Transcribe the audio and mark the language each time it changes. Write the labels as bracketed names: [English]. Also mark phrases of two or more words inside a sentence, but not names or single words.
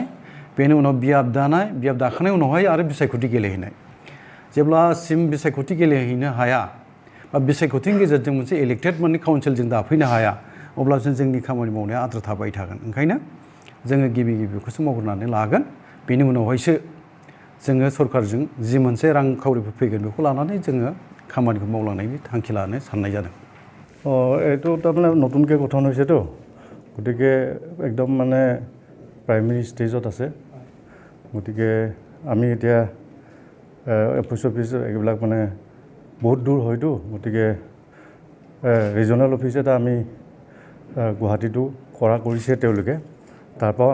[Bodo] बेनि उनाव बियाब दाखांनायनि उनावहाय आरो बिसायख'थि गेलेहैनाय जेब्लासिम बिसायख'थि गेलेहैनो हाया बा बिसायख'थिनि गेजेरजों मोनसे इलेक्टेड माने काउन्सिलजों दाफैनो हाया अब्लासो जोंनि खामानि मावनाया आद्रा थाबाय थागोन ओंखायनो जोङो गिबि बेखौसो मावग्रोनानै लागोन बेनि उनावहायसो जोङो सरकारजों जि मोनसे रांखावरिफोर फैगोन बेखौ लानानै जोङो खामानिखौ मावलांनायनि थांखि लानो साननाय जादों। [Assamese] এইটো তাৰমানে নতুনকৈ গঠন হৈছেতো গতিকে একদম মানে [English] primary stage [Assamese] আছে গতিকে আমি এতিয়া অফিচ এইবিলাক মানে বহুত দূৰ হয়তো গতিকে [English] regional office [Assamese] এটা আমি গুৱাহাটীটো কৰিছে তেওঁলোকে তাৰপৰাও